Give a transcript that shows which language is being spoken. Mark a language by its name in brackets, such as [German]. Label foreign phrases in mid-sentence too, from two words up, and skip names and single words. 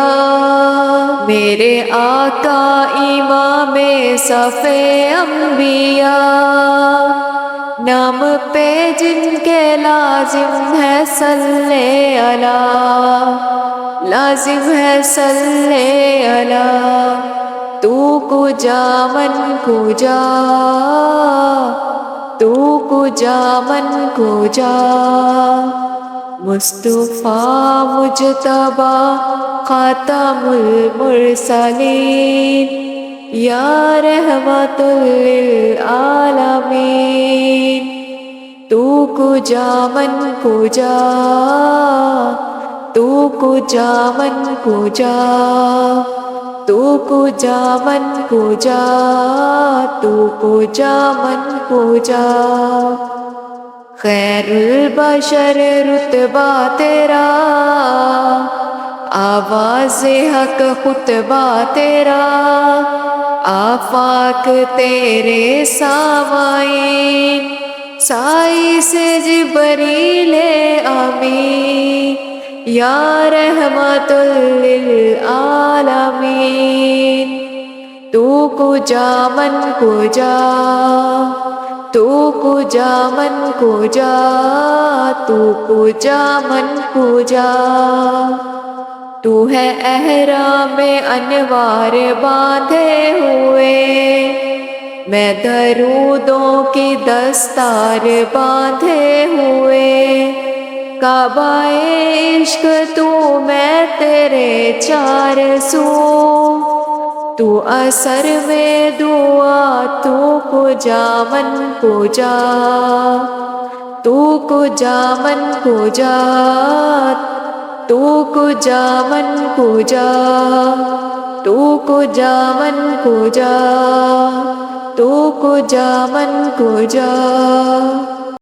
[Urdu] میرے آقا امام صف انبیاء، نام پہ جن کے لازم ہے [Arabic] صلی اللہ، [Urdu] لازم ہے [Arabic] صلی اللہ۔ [Persian] تو کجا من کجا، تو کجا من کجا، [Arabic] مصطفیٰ مجتبی خاتم المرسلین، یا رحمت للعالمین۔ [Persian] تو کجا من کجا، تو کجا من کجا، تو کجا من کجا، تو کجا من کجا۔ [Urdu] خیر البشر رتبہ تیرا، آواز حق خطبہ تیرا، آفاق تیرے سامعین، سائی سے جبریل امین، [Arabic] یا رحمت للعالمین۔ [Persian] تو کجا من کجا، تو کجا من کجا، تو کجا من کجا۔ [Urdu] تو ہے احرام انوار باندھے ہوئے، میں درودوں کی دستار باندھے ہوئے، کعبہ عشق تو میں تیرے چار سو، تو اثر میں دعا، [Persian] تو کجا من کجا، تو کجا من کجا، تو کجا من کجا، تو کجا من کجا، تو کجا من کجا۔